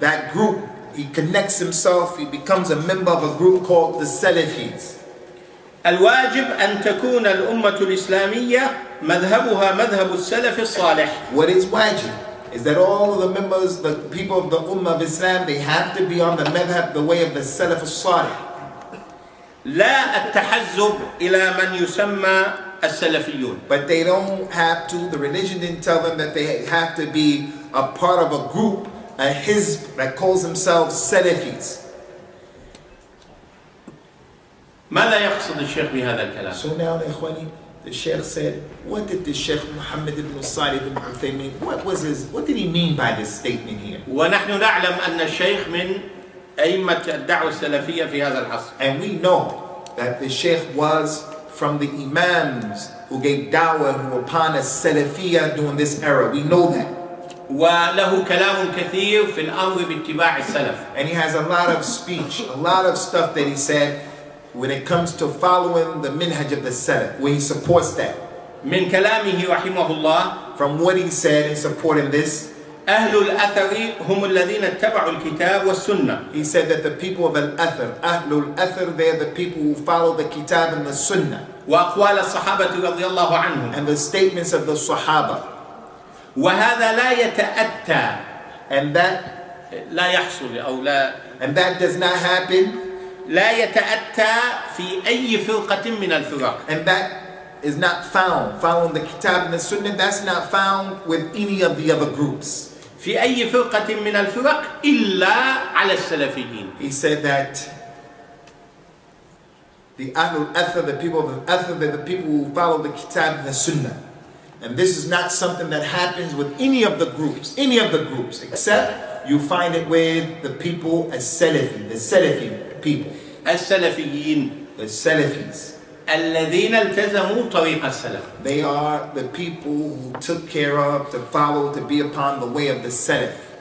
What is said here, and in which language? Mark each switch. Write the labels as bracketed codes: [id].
[en] That group, he connects himself, he becomes a member of a group called the Salafis. [ar] الواجب أن تكون الأمة الإسلامية مذهبها مذهب السلف الصالح. [en] What is wajib is that all of the members, the people of the Ummah of Islam, they have to be on the madhab, the way of the Salaf al-Salih. [ar] لا التحزب إلى من يسمى السلفيون. [en] But they don't have to, the religion didn't tell them that they have to be a part of a group, a hizb that calls themselves Salafis. [ar] ماذا يقصد الشيخ بهذا الكلام؟ [en] So now, Ikhwani, the Sheikh said, what did the Sheikh Muhammed ibn Salih ibn Uthaymeen, what did he mean by this statement here? [ar] ونحن نعلم أن الشيخ من أئمة الدعوة السلفية في هذا العصر. [en] And we know that the Sheikh was from the Imams who gave da'wah, who were upon a Salafiyah during this era. We know that. [ar] وله كلام كثير في الأمر باتباع السلف. [en] And he has a lot of speech, a lot of stuff that he said when it comes to following the minhaj of the Salaf, where he supports that. [ar] من كلامه رحمه الله [en] From what he said in supporting this, [ar] أهل الأثر هم الذين اتبعوا الكتاب والسنة. [en] he said that the people of Al-Athar, Ahlul Athar, they're the people who follow the Kitab and the Sunnah. [ar] وأقوال الصحابة رضي الله عنهم. [en] And the statements of the Sahaba. [ar] وهذا لا يتأتى [en] And that [ar] لا يحصل أو لا [en] does not happen. [ar] لا يتأتى في أي فرقة من الفرق. [en] And that is not found. Following the Kitab and the Sunnah, that's not found with any of the other groups. [ar] في أي فرقة من الفرق إلا على السلفيين. [en] He said that the Ahlul Athar, the people of the Athar, they're the people who follow the Kitab and the Sunnah. And this is not something that happens with any of the groups, except you find it with the people as Salafi, the Salafi people. [ar] السلفيين. [en] The Salafis. [ar] الذين التزموا طريق السلف. [en] They are the people who took care of, to follow, to be upon the way of the Salaf.